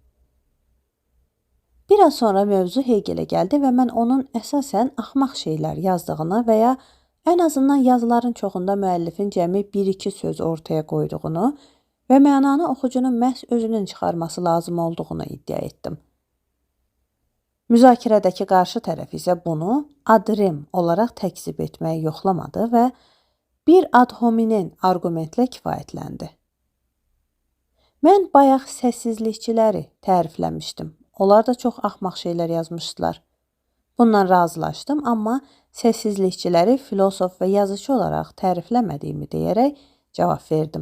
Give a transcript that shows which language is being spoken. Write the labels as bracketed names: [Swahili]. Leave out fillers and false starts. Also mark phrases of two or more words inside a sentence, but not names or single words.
[Azerbaijani] Bir az sonra mövzu Hegelə gəldi və mən onun əsasən axmaq şeylər yazdığını və ya ən azından yazıların çoxunda müəllifin cəmi 1-2 söz ortaya qoyduğunu və mənanı oxucunun məhz özünün çıxarması lazım olduğunu iddia etdim. Müzakirədəki qarşı tərəf isə bunu [Latin] ad rem [Azerbaijani] olaraq təkzib etməyi yoxlamadı və bir [Latin] ad hominem [Azerbaijani] arqumentlə kifayətləndi. Mən bayaq səssizlikçiləri tərifləmişdim. Onlar da çox axmaq şeylər yazmışdılar. Bundan razılaşdım, amma səssizlikçiləri filosof və yazıcı olaraq tərifləmədiyimi deyərək cavab verdim.